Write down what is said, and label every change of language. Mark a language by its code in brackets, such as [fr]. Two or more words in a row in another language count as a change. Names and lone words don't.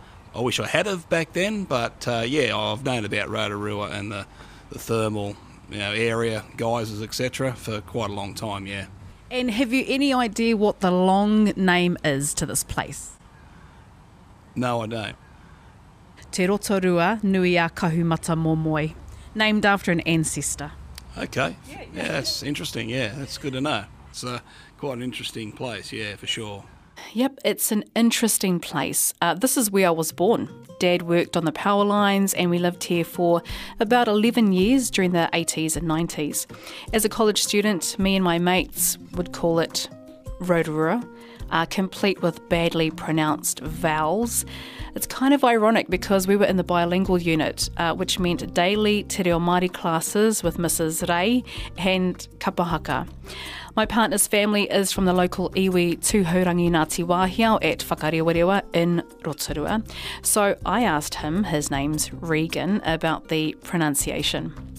[en] I wish I had have back then, but I've known about Rotorua and the thermal area, geysers, etc. for quite a long time, yeah. And have you any idea what the long name is to this place? No, I don't. Te Rotorua nui a Kahumatamomoe, named after an ancestor. Okay, yeah, that's interesting, yeah, that's good to know. It's quite an interesting place, yeah, for sure. Yep, it's an interesting place. This is where I was born. Dad worked on the power lines and we lived here for about 11 years during the 80s and 90s. As a college student, me and my mates would call it Rotorua, complete with badly pronounced vowels. It's kind of ironic because we were in the bilingual unit, which meant daily [mi] te reo Māori [en] classes with Mrs. Ray and Kapahaka. My partner's family is from the local iwi Tūhaurangi Ngāti Wāhiao at Whakarewarewa in Rotorua. So I asked him, his name's Regan, about the pronunciation.